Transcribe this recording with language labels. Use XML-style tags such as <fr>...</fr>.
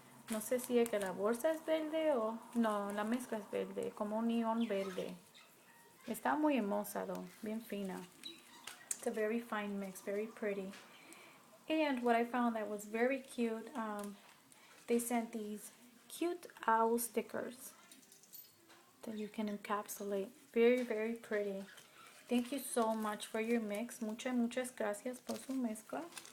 <es>No sé si es que la bolsa es verde o... No, la mezcla es verde, como un neón verde. Está muy hermosa though, bien fina.</es> <en>It's a very fine mix, very pretty. And what I found that was very cute, they sent these cute owl stickers that you can encapsulate. Very, very pretty. Thank you so much for your mix.</en> <es>Muchas gracias por su mezcla.</es>